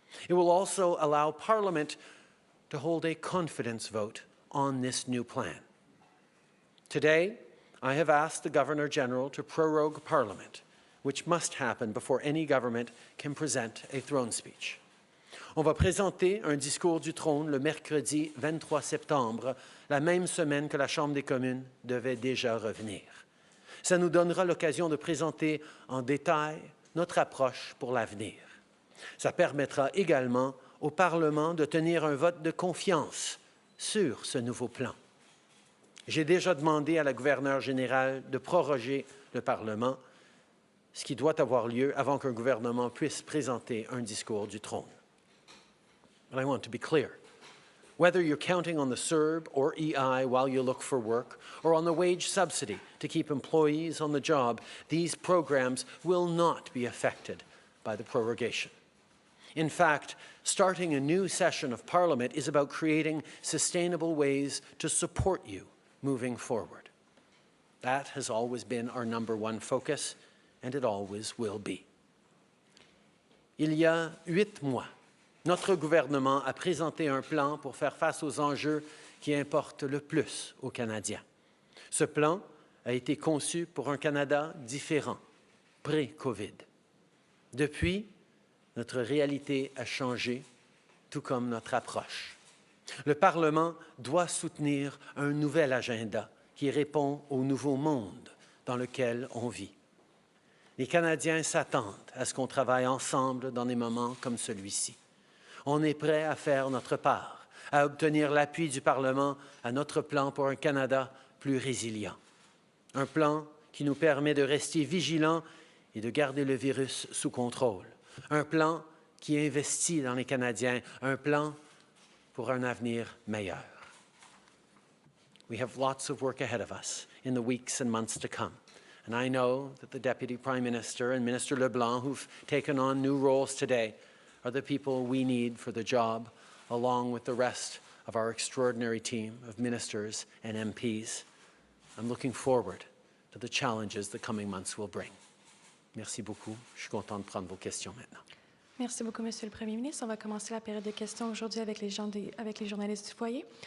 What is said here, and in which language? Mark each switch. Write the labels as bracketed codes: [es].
[en] It will also allow Parliament to hold a confidence vote on this new plan. Today, I have asked the Governor-General to prorogue Parliament, which must happen before any government can present a throne speech. [fr] On va présenter un discours du trône le mercredi 23 septembre, la même semaine que la Chambre des communes devait déjà revenir. Ça nous donnera l'occasion de présenter en détail notre approche pour l'avenir. Ça permettra également au Parlement de tenir un vote de confiance sur ce nouveau plan. J'ai déjà demandé à la gouverneure générale de proroger le Parlement, ce qui doit avoir lieu avant qu'un gouvernement puisse présenter un discours du trône. [en] But I want to be clear. Whether you're counting on the CERB or EI while you look for work, or on the wage subsidy to keep employees on the job, these programs will not be affected by the prorogation. In fact, starting a new session of Parliament is about creating sustainable ways to support you moving forward. That has always been our #1 focus, and it always will be. [fr] Il y a 8 mois, notre gouvernement a présenté un plan pour faire face aux enjeux qui importent le plus aux Canadiens. Ce plan a été conçu pour un Canada différent, pré-COVID. Depuis, notre réalité a changé, tout comme notre approche. Le Parlement doit soutenir un nouvel agenda qui répond au nouveau monde dans lequel on vit. Les Canadiens s'attendent à ce qu'on travaille ensemble dans des moments comme celui-ci. On est prêt à faire notre part, à obtenir l'appui du Parlement à notre plan pour un Canada plus résilient. Un plan qui nous permet de rester vigilants et de garder le virus sous contrôle. Un plan qui investit dans les Canadiens, un plan pour un avenir meilleur. [en] We have lots of work ahead of us in the weeks and months to come. And I know that the Deputy Prime Minister and Minister LeBlanc, who've taken on new roles today, are the people we need for the job, along with the rest of our extraordinary team of ministers and MPs. I'm looking forward to the challenges the coming months will bring. [fr] Merci beaucoup. Je suis content de prendre vos questions maintenant. Merci beaucoup, Monsieur le Premier ministre. On va commencer la période de questions aujourd'hui avec les journalistes du foyer.